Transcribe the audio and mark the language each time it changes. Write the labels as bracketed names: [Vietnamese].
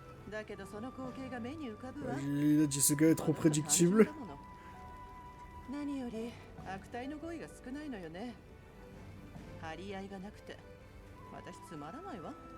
[Japanese] だけどその光景が目に浮かぶわ。 [French] Il a dit ce gars est trop prédictible. [Japanese] 何より悪態の語彙が少ないのよね。張り合いがなくて私つまらないわ。